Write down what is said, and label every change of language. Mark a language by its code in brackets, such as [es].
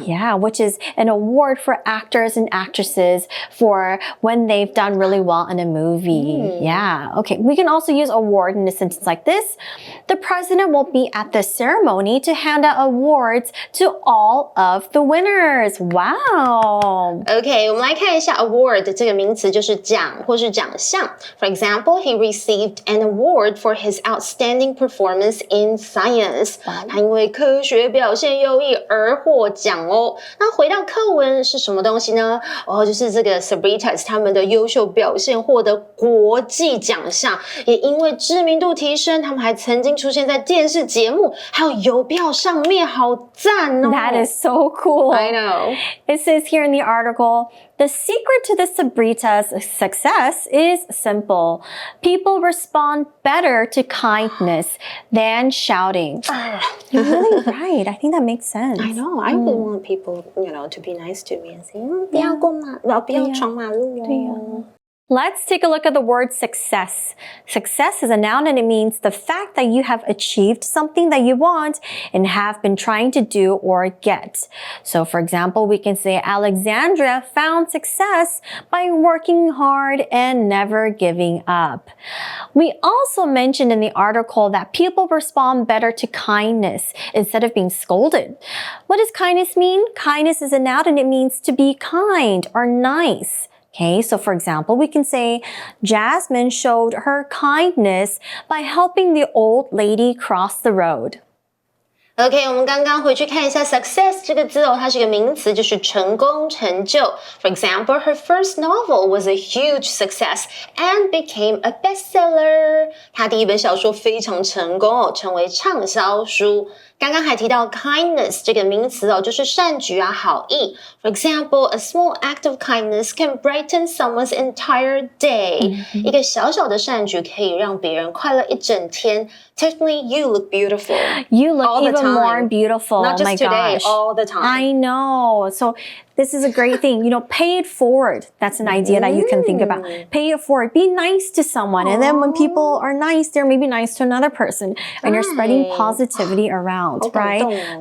[en] Yeah, which is an award for actors and actresses for when they've done really well in a movie. Yeah, okay. We can also use award in a sentence like this. The president will be at the ceremony to hand out awards to all of the winners. Wow. [zh] OK, 我们来看一下 award 这个名词就是奖或是奖项。 [en] For example, he received an award for his outstanding performance in science. [zh] 他因为科学表现优异而获奖哦。那回到课文是什么东西呢？就是这个 sabritas 他们的优秀表现获得国际奖项，也因为知名度提升，他们还曾经出现在电视节目还有邮票上面，好赞哦。 [en] That is so cool. I know. It says here in the article, the secret to the sabritas' success is simple. People respond better to kindness than shouting. You're really right. I think that makes sense. I know. I really want people, to be nice to me and say, [zh] 不要过马路，不要闯马路哦。 [en] Let's take a look at the word success. Success is a noun and it means the fact that you have achieved something that you want and have been trying to do or get. So for example, we can say Alexandra found success by working hard and never giving up. We also mentioned in the article that people respond better to kindness instead of being scolded. What does kindness mean? Kindness is a noun and it means to be kind or nice. Okay, so for example, we can say Jasmine showed her kindness by helping the old lady cross the road. [zh] OK, 我们刚刚回去看一下 success 这个字哦，它是一个名词，就是成功、成就。 [en] For example, her first novel was a huge success and became a bestseller. [zh] 她第一本小说非常成功哦，成为畅销书。刚刚还提到 kindness 这个名词哦，就是善举啊、好意。 [en] For example, a small act of kindness can brighten someone's entire day. [zh] 一个小小的善举可以让别人快乐一整天。 [en] Tiffany, you look beautiful. You look all the even time. more beautiful. Not just oh my today, gosh. all the time. I know. So this is a great thing. Pay it forward. That's an idea that you can think about. Pay it forward. Be nice to someone. And then when people are nice, they're maybe nice to another person. And you're spreading positivity around, right?